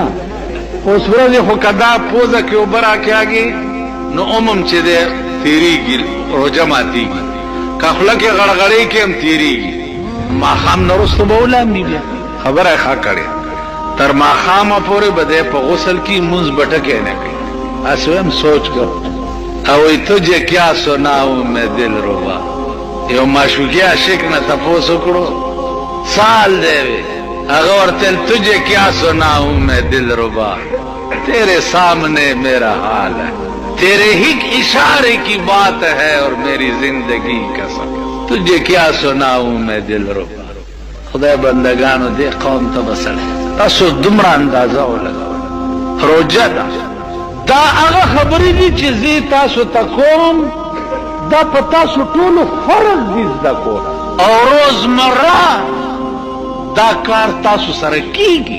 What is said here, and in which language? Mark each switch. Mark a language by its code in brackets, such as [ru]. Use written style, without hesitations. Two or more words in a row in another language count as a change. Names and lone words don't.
[ps] اوس ورځې خو که دا پوزه کې اوبه راکاږي نو عموم چې دی تېرېږي، روژه ماتېږي. که خوله کې غړغړې کې هم تېرېږي. ماښام نه وروسته به ولامبي بیا. خبره یې ښه کړې. تر ماښامه پورې به دی په غسل کې مونځ به ټکی نه کوي. هسې ویم سوچ کړ. [ur] اوی تجھے کیا سناؤں میں دل ربا. [ps] یو معشوقي عاشق نه تپوس وکړو، سال دی وی، هغه ورته [ur] تجھے کیا سناؤں میں دل ربا، تیرے سامنے میرا حال ہے، تیرے ہی اشارے کی بات ہے اور میری زندگی کا سفر، تجھے کیا سناؤں میں دل ربا. [ps] خدای بندگانو دې قوم ته بسړی تاسو دومره اندازه ولګوئ. روژه ده، دا هغه خبرې دي چې زه تاسو ته کوم، دا په تاسو ټولو فرض دي زده کول، او روزمره دا کار تاسو سره کیږي.